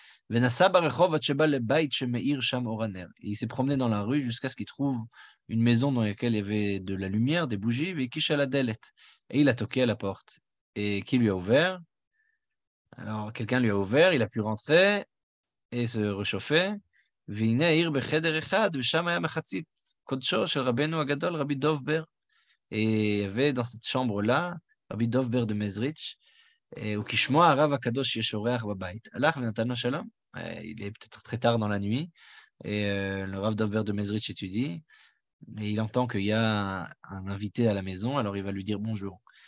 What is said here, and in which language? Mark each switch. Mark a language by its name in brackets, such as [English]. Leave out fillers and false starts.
[Hebrew] Venassa barechov ad sheba lebait shemeir sham or haner. [French] Il s'est promené dans la rue jusqu'à ce qu'il trouve une maison dans laquelle il y avait de la lumière, des bougies, [Hebrew] vekish ala delet. [French] Et il a toqué à la porte. Et qui lui a ouvert? Alors, quelqu'un lui a ouvert, il a pu rentrer et se réchauffer. [Hebrew] והנה העיר בחדר אחד, ושם היה מחצית קודשו של רבנו הגדול, רבי דוב בר. [French] Et il y avait dans cette chambre-là, [Hebrew] רבי דוב בר de Mezrich, וכשמו הרב הקדוש שיש אורח בבית. הלך ונתן לו שלום. [French] Il est peut-être très tard dans la nuit, et le Rav Dov Ber de Mezrich étudie, et il entend qu'il y a un invité à la maison, alors il va lui dire bonjour.